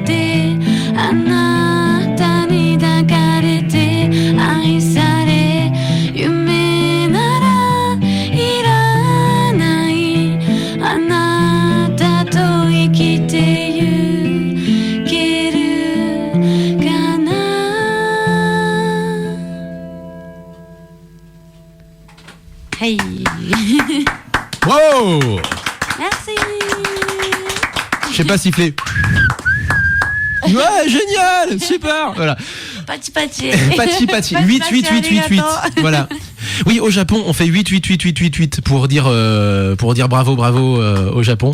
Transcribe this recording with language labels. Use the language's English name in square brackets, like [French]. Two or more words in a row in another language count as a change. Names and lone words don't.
[Japanese] てあなたに抱かれて愛され夢ならいらないあなたと生きてゆけるかなはい [French] Wow! Merci. Je sais pas siffler. Ouais, génial, super. Voilà. [Japanese] パチパチ. パチパチ. 8 8 8 8 8. Voilà. [French] Oui, au Japon, on fait 8 8 8 8 8 8 pour dire bravo bravo au Japon.